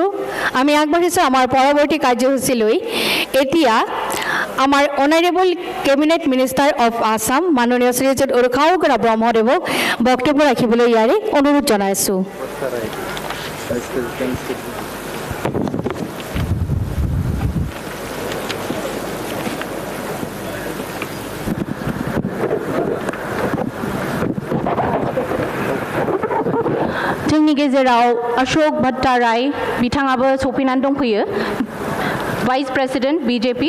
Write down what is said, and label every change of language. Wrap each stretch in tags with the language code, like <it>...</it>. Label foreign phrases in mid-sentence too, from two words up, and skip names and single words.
<as>আমি আগবাঢ়িছোঁ আমাৰ পৰৱৰ্তী কাৰ্যসূচীলৈ। এতিয়া আমাৰ</as> <en>honourable cabinet minister of Assam</en> <as>মাননীয় শ্ৰীযুত উৰুখাওকৰা ব্ৰহ্মদেৱক বক্তব্য ৰাখিবলৈ ইয়াৰে অনুৰোধ জনাইছোঁ।</as> <brx>जोंनि गेजेराव अशोक भट्टाराय बिथाङाबो सफैनानै दंफैयो,</brx> <en>vice president BJP.</en>